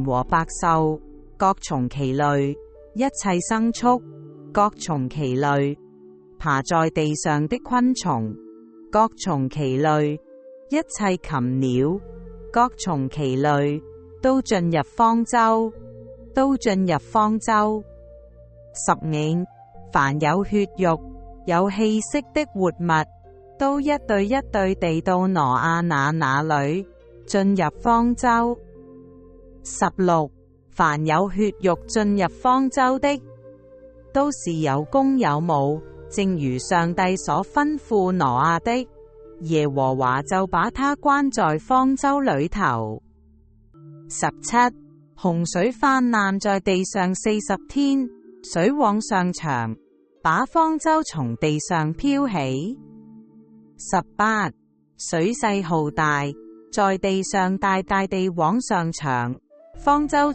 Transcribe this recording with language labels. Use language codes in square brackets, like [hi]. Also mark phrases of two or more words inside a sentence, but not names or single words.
[zh] 和百獸各從其類，一切牲畜各從其類，爬在地上的昆蟲各從其類，一切禽鳥各從其類，都進入方舟。15凡有血肉、有氣息的活物，都一對一對地到挪亞那裏，進入方舟。16凡有血肉進入方舟的，都是有公有母，正如上帝所吩咐挪亞的。耶和華就把他關在方舟裏頭。17洪水泛濫在地上40天，水往上漲，把方舟從地上漂起。18水勢浩大，在地上大大地往上漲，方舟